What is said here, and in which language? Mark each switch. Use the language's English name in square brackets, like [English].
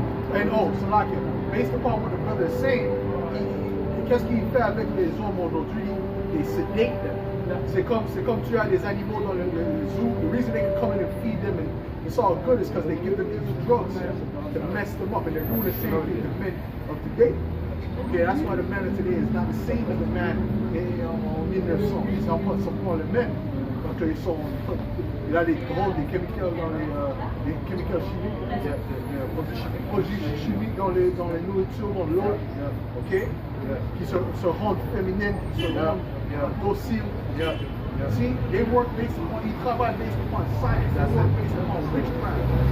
[English] And so like, based upon what the brother is saying, [French] qu'est-ce qu'il fait avec les hommes aujourd'hui? [English] They sedate them. [French] C'est comme tu as des animaux dans le zoo. [English] The reason they can come in and feed them and it's all good is because they give them these drugs to mess them up, and they're doing the same thing to men of today. Okay, that's why the man of today is not the same as the man en 1900. [French] Ils n'ont pas les mêmes. Donc il a des drogues, des chemicals dans les chemicals chimiques, des produits chimiques dans les nourritures, dans l'eau, ok, qui se rendent féminines, qui se rendent dociles. [English] See, they work based upon, [French] ils travaillent [English] based upon science, they work based upon witchcraft.